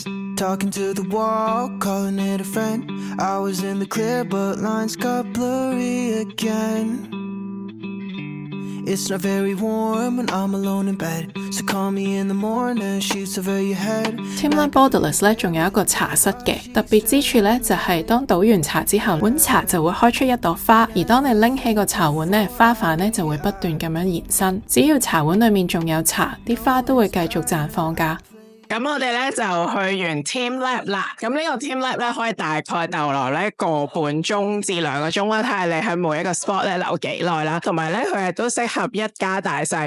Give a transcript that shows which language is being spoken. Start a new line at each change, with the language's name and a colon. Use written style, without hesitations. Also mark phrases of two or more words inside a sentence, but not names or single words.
English: Talking to the wall, calling it a friend. I was in the clear, but lines got blurry again. It's not very warm when I'm alone in bed. So call me in the morning, sheets over your head.
Cantonese: Team Lab Borderless 咧仲有一個茶室嘅，特別之處咧就係當倒完茶之後，碗茶就會開出一朵花，而當你拎起個茶碗咧，花瓣咧就會不斷咁樣延伸。只要茶碗裏面仲有茶，啲花都會繼續綻放㗎。咁我哋咧就去完 Team Lab 啦，咁呢個 Team Lab 咧可以大概逗留咧個半鐘至2個鐘啦，睇下你喺每一個 spot 咧留幾耐啦，同埋咧佢係都適合一家大細。